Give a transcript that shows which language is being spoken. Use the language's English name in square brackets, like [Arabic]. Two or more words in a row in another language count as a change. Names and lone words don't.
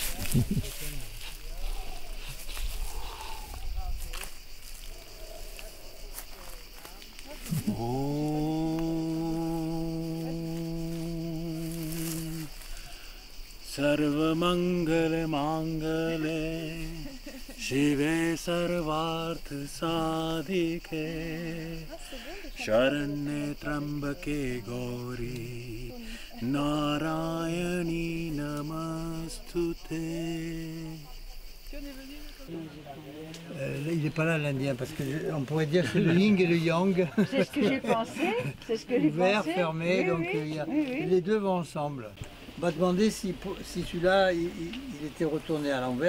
[Sanskrit] सर्वमंगल मांगले शिवे सर्वार्थ साधिके शरण्ये त्र्यंबके गौरी नारायणी नमस्तुते. [French] Il n'est pas là l'Indien parce qu'on pourrait dire que c'est le yin et le yang. C'est ce que j'ai pensé. C'est ce que j'ai pensé. Ouvert, fermé, Oui, donc oui, les deux vont ensemble. On va demander si celui-là il était retourné à l'envers.